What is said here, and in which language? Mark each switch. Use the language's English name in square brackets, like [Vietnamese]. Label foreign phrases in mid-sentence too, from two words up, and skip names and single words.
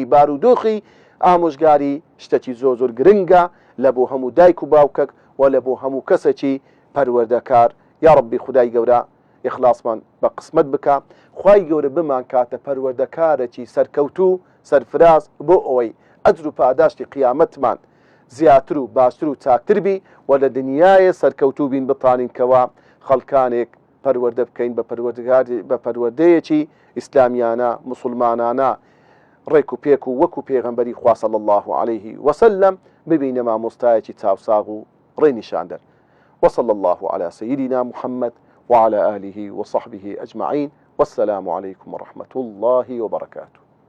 [Central Kurdish] بارودۆخی ئامۆژگاری شتێکی زۆر گرنگە لە بۆ هەموو دایک و باوکەک و لە بۆ هەموو کەسێکی پەروەردەکار یا ڕەبی خودای گەورە ئیخلاسمان بە قسمت بکە خوای گەورە بمان کاتە پەروەردەکارێکی سەرکەوتوو سەرفراز بۆ ئەوەی ئەجر و پاداشتی قیامەتمان زیاتر و باشتر و چاکتر بی و لە دنیای سەرکەوتوو بین بتانین کەوا خەڵکانێک پەروەردە بکەین بە پەروەردەیەکی ئیسلامیانە مسلمانانە ڕێک و پێک و وەکو پێغەمبەری خوا [Arabic] صلی الله عليه وسلم [Central Kurdish] ببینە مامۆستایەکی چاوساغ و ڕێنیشاندەر [Arabic] وصلى الله على سيدنا محمد وعلى آله وصحبه أجمعين والسلام عليكم ورحمة الله وبركاته.